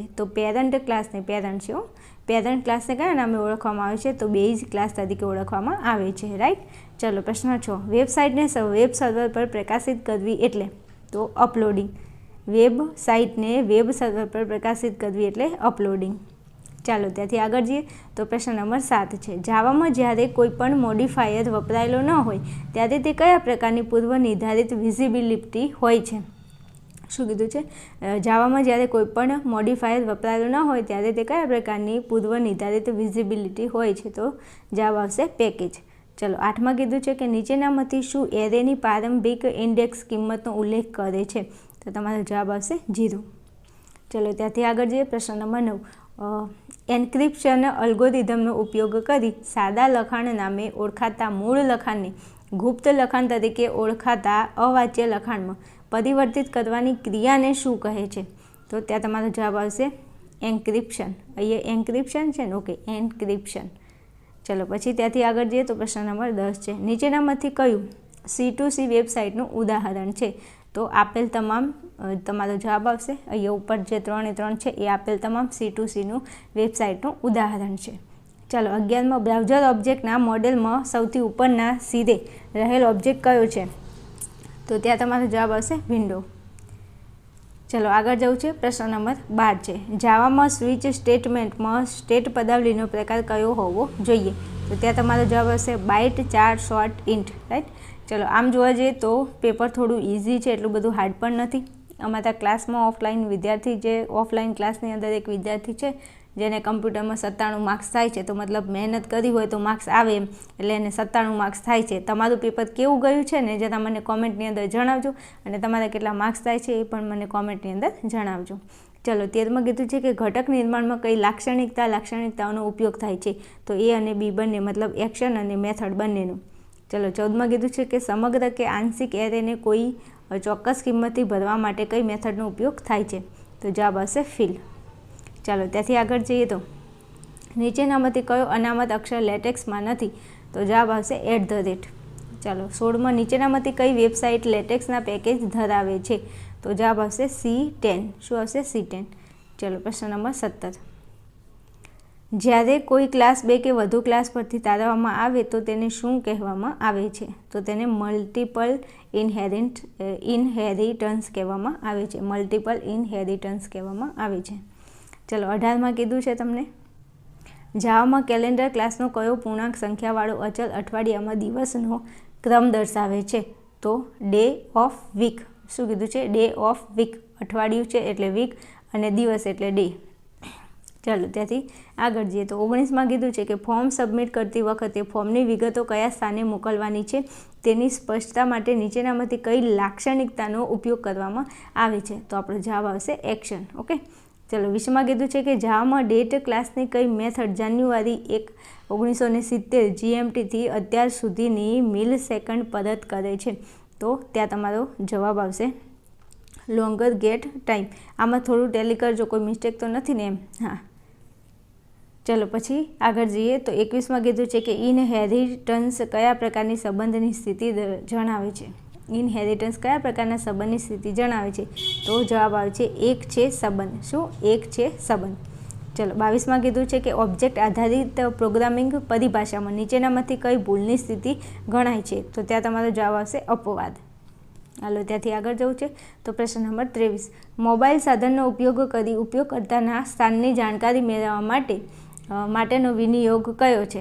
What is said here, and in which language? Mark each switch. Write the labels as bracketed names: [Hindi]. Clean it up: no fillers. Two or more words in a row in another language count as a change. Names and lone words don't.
[Gujarati] तो [English] parent class [Gujarati] ને પેરેન્ટ છે [English] parent class [Gujarati] ને કયા નામે ઓળખવામાં આવે છે। તો [English] base class [Gujarati] તરીકે ઓળખવામાં આવે છે। राइट। ચલો પ્રશ્ન 6 વેબસાઇટ ને [English] web server [Gujarati] પર પ્રકાશિત કરવી એટલે। તો અપલોડિંગ। વેબસાઇટ ને [English] web server [Gujarati] પર પ્રકાશિત કરવી એટલે અપલોડિંગ। ચાલો ત્યાંથી આગળ જઈએ। તો પ્રશ્ન નંબર 7 છે જાવામાં જ્યારે કોઈપણ મોડિફાયર વપરાયેલો ન હોય ત્યારે તે કયા પ્રકારની પૂર્વ નિર્ધારિત વિઝિબિલિટી હોય છે। શું કીધું છે જાવામાં જ્યારે કોઈપણ મોડિફાયર વપરાયેલો ન હોય ત્યારે તે કયા પ્રકારની પૂર્વ નિર્ધારિત વિઝિબિલિટી હોય છે। તો જવાબ આવશે પેકેજ। ચલો 8માં કીધું છે કે નીચેનામાંથી શું એરેની પ્રારંભિક ઇન્ડેક્સ કિંમતનો ઉલ્લેખ કરે છે। તો તમારો જવાબ આવશે 0। ચલો ત્યાંથી આગળ જઈએ। પ્રશ્ન નંબર 9 એન્ક્રિપ્શન અલ્ગોરિધમનો ઉપયોગ કરી સાદા લખાણ નામે ઓળખાતા મૂળ લખાણને ગુપ્ત લખાણ તરીકે ઓળખાતા અવાચ્ય લખાણમાં પરિવર્તિત કરવાની ક્રિયાને શું કહે છે। તો ત્યાં તમારો જવાબ આવશે એન્ક્રિપ્શન। અહીંયા એન્ક્રિપ્શન છે ને। ઓકે એન્ક્રિપ્શન। ચલો પછી ત્યાંથી આગળ જઈએ। તો પ્રશ્ન નંબર 10 છે નીચેનામાંથી કયું C2C વેબસાઇટનું ઉદાહરણ છે। તો આપેલ તમામ તમારો જવાબ આવશે અહીંયા ઉપર જે 3 એ 3 છે એ આપેલ તમામ C2C નું વેબસાઇટનું ઉદાહરણ છે। ચલો 11માં બ્રાઉઝર ઓબ્જેક્ટના મોડલમાં સૌથી ઉપરના સીધે રહેલ ઓબ્જેક્ટ કયો છે। તો ત્યાં તમારો જવાબ આવશે વિન્ડો। ચલો આગળ જવું છે। પ્રશ્ન નંબર 12 છે જાવામાં સ્વિચ સ્ટેટમેન્ટમાં સ્ટેટ પદાવલીનો પ્રકાર કયો હોવો જોઈએ। તો ત્યાં તમારો જવાબ આવશે [English] byte char short int. [Gujarati] राइट। ચલો આમ જોવા જઈએ તો પેપર થોડું ઇઝી છે, એટલું બધું હાર્ડ પણ નથી। અમારા ક્લાસમાં ઓફલાઇન વિદ્યાર્થી જે ઓફલાઇન ક્લાસની અંદર એક વિદ્યાર્થી છે જેને કમ્પ્યુટરમાં 97 માર્ક્સ થાય છે। તો મતલબ મહેનત કરી હોય તો માર્ક્સ આવે એમ એટલે એને 97 માર્ક્સ થાય છે। તમારું પેપર કેવું ગયું છે ને જરા મને કોમેન્ટની અંદર જણાવજો અને તમારા કેટલા માર્ક્સ થાય છે એ પણ મને કોમેન્ટની અંદર જણાવજો। ચલો 13માં કીધું છે કે ઘટક નિર્માણમાં કઈ લાક્ષણિકતાઓનો ઉપયોગ થાય છે। તો એ અને બી બંને મતલબ એક્શન અને મેથડ બંનેનો। ચલો 14માં કીધું છે કે સમગ્ર કે આંશિક એરે ને કોઈ ચોક્કસ કિંમતથી ભરવા માટે કઈ મેથડનો ઉપયોગ થાય છે। તો જવાબ આવશે ફિલ। ચલો ત્યાંથી આગળ જઈએ। તો નીચેનામાંથી કયો અનામત અક્ષર લેટેક્સમાં નથી। તો જવાબ આવશે @ ચલો 16માં નીચેનામાંથી કઈ વેબસાઇટ લેટેક્સના પેકેજ ધરાવે છે। તો જવાબ આવશે C10। શું આવશે C10। ચલો પ્રશ્ન નંબર 17 જ્યારે કોઈ ક્લાસ 2 કે વધુ ક્લાસ પરથી તારવવામાં આવે તો તેને શું કહેવામાં આવે છે। તો તેને [English] multiple inheritance [Gujarati] કહેવામાં આવે છે। [English] multiple inheritance [Gujarati] કહેવામાં આવે છે। ચલો 18માં કીધું છે તમને જાવામાં કેલેન્ડર ક્લાસનો કયો પૂર્ણાંક સંખ્યાવાળો અચલ અઠવાડિયામાં દિવસનો ક્રમ દર્શાવે છે। તો [English] day of week. [Gujarati] શું કીધું છે [English] day of week. [Gujarati] અઠવાડિયું છે એટલે વીક અને દિવસ એટલે ડે। ચલો ત્યાંથી આગળ જઈએ। તો 19માં કીધું છે કે ફોર્મ સબમિટ કરતી વખતે ફોર્મની વિગતો કયા સ્થાને મોકલવાની છે તેની સ્પષ્ટતા માટે નીચેનામાંથી કઈ લાક્ષણિકતાનો ઉપયોગ કરવામાં આવે છે। તો આપણો જવાબ આવશે એક્શન। ઓકે। ચલો 20માં કીધું છે કે જાવામાં ડેટ ક્લાસની કઈ મેથડ જાન્યુઆરી 1, 1970 GMT થી અત્યાર સુધીની [English] mill second [Gujarati] પરત કરે છે। તો ત્યાં તમારો જવાબ આવશે [English] longer get time. [Gujarati] આમાં થોડું ટેલી કરજો, કોઈ મિસ્ટેક તો નથી ને એમ। હા। ચલો પછી આગળ જઈએ। તો 21માં કીધું છે કે ઇનહેરિટન્સ કયા પ્રકારની સંબંધની સ્થિતિ જણાવે છે। ઇનહેરિટન્સ કયા પ્રકારના સંબંધની સ્થિતિ જણાવે છે। તો જવાબ આવે છે એક છે સંબંધ। શું એક છે સંબંધ। ચલો 22માં કીધું છે કે ઓબ્જેક્ટ આધારિત પ્રોગ્રામિંગ પરિભાષામાં નીચેનામાંથી કઈ ભૂલની સ્થિતિ ગણાય છે? તો ત્યાં તમારો જવાબ આવશે અપવાદ. હાલો ત્યાંથી આગળ જવું છે. તો પ્રશ્ન નંબર 23, મોબાઈલ સાધનનો ઉપયોગ કરી ઉપયોગકર્તાના સ્થાનની જાણકારી મેળવવા માટેનો વિનિયોગ કયો છે?